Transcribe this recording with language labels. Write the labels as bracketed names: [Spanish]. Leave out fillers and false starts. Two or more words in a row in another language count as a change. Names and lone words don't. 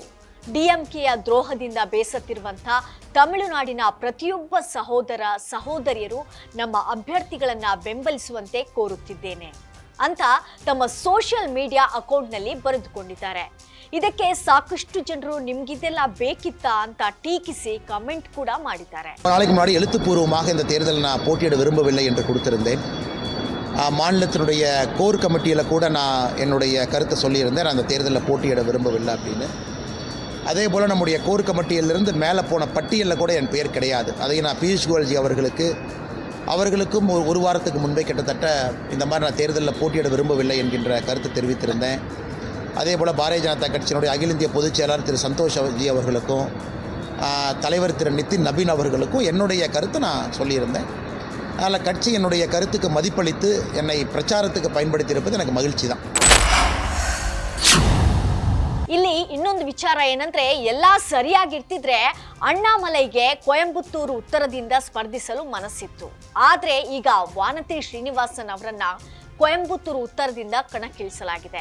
[Kannada] DMKಯ ದ್ರೋಹದಿಂದ ಬೇಸತ್ತಿರುವಂಥ ತಮಿಳುನಾಡಿನ ಪ್ರತಿಯೊಬ್ಬ ಸಹೋದರ ಸಹೋದರಿಯರು ನಮ್ಮ ಅಭ್ಯರ್ಥಿಗಳನ್ನ ಬೆಂಬಲಿಸುವಂತೆ ಕೋರುತ್ತಿದ್ದೇನೆ ಅಂತ ತಮ್ಮ [English] social media accountನಲ್ಲಿ [Kannada] ಬರೆದುಕೊಂಡಿದ್ದಾರೆ. ಇದಕ್ಕೆ ಸಾಕಷ್ಟು ಜನರು ನಿಮ್ಗಿದೆಲ್ಲ ಬೇಕಿತ್ತಾ ಅಂತ ಟೀಕಿಸಿ ಕಮೆಂಟ್ ಕೂಡ ಮಾಡಿದ್ದಾರೆ. [Tamil] நாளைக்கு முன்னாடி எழுத்துப்பூர்வமாக இந்த தேர்தல் நான் போட்டியிட விரும்பவில்லை என்று கொடுத்திருந்தேன். மாநிலத்தினுடைய [English] core committeeயில் [Tamil] கூட நான் என்னுடைய கருத்தை சொல்லியிருந்தேன், அந்த தேர்தலில் போட்டியிட விரும்பவில்லை அப்படின்னு. அதே போல் நம்முடைய [English] core committeeயிலிருந்து [Tamil] மேலே போன பட்டியலில் கூட என் பெயர் கிடையாது. அதை நான் பியூஷ் கோயல்ஜி அவர்களுக்கும் ஒரு வாரத்துக்கு முன்பே கிட்டத்தட்ட இந்த மாதிரி நான் தேர்தலில் போட்டியிட விரும்பவில்லை என்கின்ற கருத்தை தெரிவித்திருந்தேன். அதே போல் பாரதிய ஜனதா கட்சியினுடைய அகில இந்திய பொதுச் செயலாளர் திரு சந்தோஷ் ஜி அவர்களுக்கும் தலைவர் திரு நிதின் நபீன் அவர்களுக்கும் என்னுடைய கருத்தை நான் சொல்லியிருந்தேன். அதனால் கட்சி என்னுடைய கருத்துக்கு மதிப்பளித்து என்னை பிரச்சாரத்துக்கு பயன்படுத்தியிருப்பது எனக்கு மகிழ்ச்சி தான். [Kannada] ಇಲ್ಲಿ ಇನ್ನೊಂದು ವಿಚಾರ ಏನಂದ್ರೆ, ಎಲ್ಲಾ ಸರಿಯಾಗಿರ್ತಿದ್ರೆ ಅಣ್ಣಾಮಲೈಗೆ ಕೊಯಂಬತ್ತೂರು ಉತ್ತರದಿಂದ ಸ್ಪರ್ಧಿಸಲು ಮನಸ್ಸಿತ್ತು. ಆದ್ರೆ ಈಗ ವಾನತಿ ಶ್ರೀನಿವಾಸನ್ ಅವರನ್ನ ಕೊಯಂಬತ್ತೂರು ಉತ್ತರದಿಂದ ಕಣಕ್ಕಿಳಿಸಲಾಗಿದೆ.